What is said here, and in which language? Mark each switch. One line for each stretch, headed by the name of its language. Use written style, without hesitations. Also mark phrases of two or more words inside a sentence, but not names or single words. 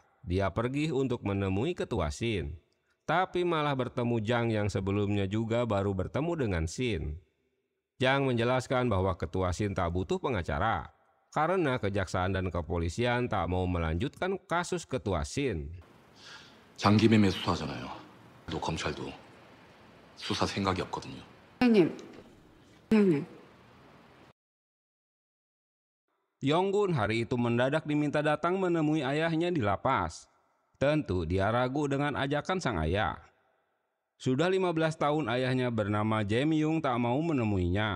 Indonesian: Dia pergi untuk menemui ketua Shin, tapi malah bertemu Jang yang sebelumnya juga baru bertemu dengan Shin. Jang menjelaskan bahwa ketua Shin tak butuh pengacara, karena kejaksaan dan kepolisian tak mau melanjutkan kasus ketua Shin.
Korean: 장기매매 수사하잖아요. 또 검찰도 수사 생각이 없거든요. 형님.
Indonesian: Yonggun hari itu mendadak diminta datang menemui ayahnya di lapas. Tentu dia ragu dengan ajakan sang ayah. Sudah 15 tahun ayahnya bernama Jae Myung tak mau menemuinya.